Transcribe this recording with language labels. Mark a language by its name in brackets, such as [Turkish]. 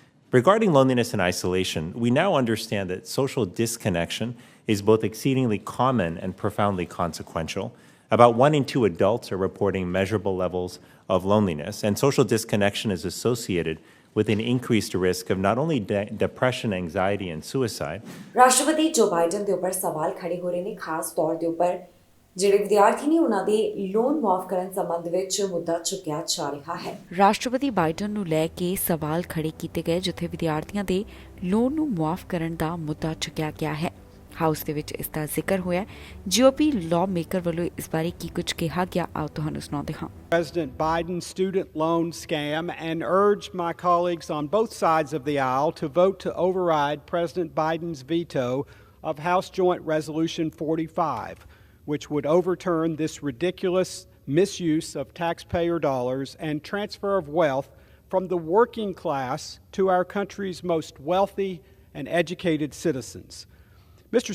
[English] Regarding loneliness and isolation, we now understand that social disconnection is both exceedingly common and profoundly consequential. About 1 in 2 adults are reporting measurable levels of loneliness, and social disconnection is associated with an increased risk of not only depression, anxiety, and suicide. [Punjabi] ਰਾਸ਼ਟਰਪਤੀ ਜੋ Biden ਦੇ ਉੱਪਰ ਸਵਾਲ ਖੜੇ ਹੋ ਰਹੇ ਨੇ ਖਾਸ ਤੌਰ ਦੇ ਉੱਪਰ ਜਿਹੜੇ ਵਿਦਿਆਰਥੀ ਨੇ ਉਹਨਾਂ ਦੇ ਲੋਨ ਮਾਫ ਕਰਨ ਸੰਬੰਧ ਵਿੱਚ ਮੁੱਦਾ ਚੁੱਕਿਆ ਜਾ ਰਿਹਾ ਹੈ। ਰਾਸ਼ਟਰਪਤੀ ਬਾਈਡਨ ਨੂੰ ਲੈ ਕੇ ਸਵਾਲ ਖੜੇ ਕੀਤੇ ਗਏ ਜਿੱਥੇ ਵਿਦਿਆਰਥੀਆਂ ਦੇ ਲੋਨ ਨੂੰ ਮਾਫ ਕਰਨ ਦਾ ਮੁੱਦਾ ਚੁੱਕਿਆ ਗਿਆ ਹੈ। ਹਾਊਸ ਦੇ ਵਿੱਚ ਇਸ ਦਾ ਜ਼ਿਕਰ ਹੋਇਆ। ਜੀਓਪੀ ਲਾਅ ਮੇਕਰ ਵੱਲੋਂ ਇਸ ਬਾਰੇ ਕੀ ਕੁਝ ਕਿਹਾ ਗਿਆ ਆਓ ਤੁਹਾਨੂੰ ਸੁਣਾਉਂਦੇ ਹਾਂ। [English] President Biden's student loan scam and urged my colleagues on both sides of the aisle to vote to override President Biden's veto of House Joint Resolution 45, which would overturn this ridiculous misuse of taxpayer dollars and transfer of wealth from the working class to our country's most wealthy and educated citizens. Mr.